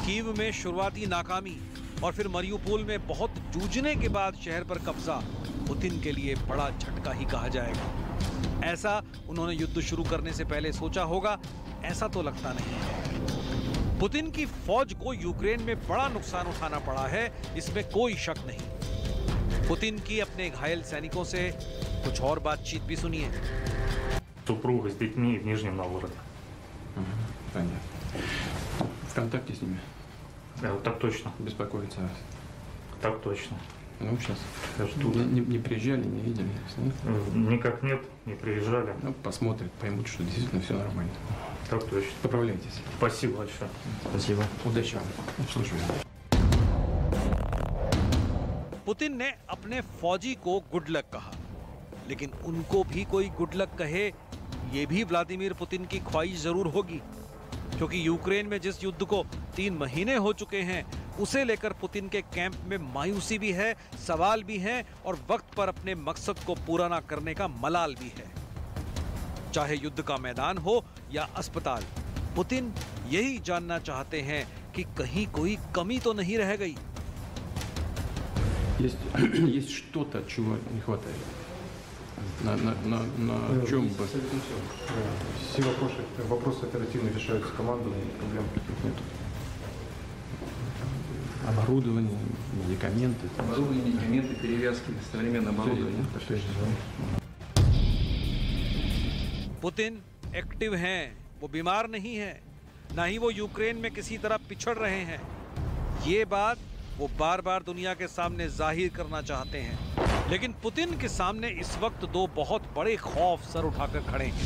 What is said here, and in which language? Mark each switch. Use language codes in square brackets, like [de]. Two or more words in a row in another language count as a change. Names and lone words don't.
[hi] कीव में शुरुआती नाकामी और फिर मरियुपोल में बहुत जूझने के बाद शहर पर कब्जा पुतिन के लिए बड़ा झटका ही कहा जाएगा। ऐसा उन्होंने युद्ध शुरू करने से पहले सोचा होगा, ऐसा तो लगता नहीं है। पुतिन की फौज को यूक्रेन में बड़ा नुकसान उठाना पड़ा है, इसमें कोई शक नहीं। पुतिन की अपने घायल सैनिकों से कुछ और बातचीत भी सुनिए। [ru] Супруга с детьми в Нижнем Новгороде. Понятно. В контакте с ними? Так точно. Беспокоится вас? Так точно. Ну, сейчас. Ждут. Не приезжали, не видели? Никак нет, не приезжали. Ну, посмотрят, поймут, что действительно все нормально. Так точно. Поправляйтесь. Спасибо большое. Спасибо. Удачи вам. Слушаю. [hi] पुतिन ने अपने फौजी को [en] good luck [hi] कहा, लेकिन उनको भी कोई [en] good luck [hi] कहे ये भी व्लादिमीर पुतिन की ख्वाहिश जरूर होगी, क्योंकि यूक्रेन में जिस युद्ध को 3 महीने हो चुके हैं उसे लेकर पुतिन के कैंप में मायूसी भी है, सवाल भी है और वक्त पर अपने मकसद को पूरा ना करने का मलाल भी है। चाहे युद्ध का मैदान हो या अस्पताल, पुतिन यही जानना चाहते हैं कि कहीं कोई कमी तो नहीं रह गई। [ru] Есть что-то, чего не хватает. На чем бы? Все вопросы оперативно решаются командой, проблем таких нет. Оборудование, медикаменты. Оборудование, медикаменты, перевязки, современное оборудование. [hi] पुतिन एक्टिव हैं, वो बीमार नहीं है, ना ही वो यूक्रेन में किसी तरह पिछड़ रहे हैं। ये बात वो बार बार दुनिया के सामने जाहिर करना चाहते हैं, लेकिन पुतिन के सामने इस वक्त 2 बहुत बड़े खौफ सर उठाकर खड़े हैं।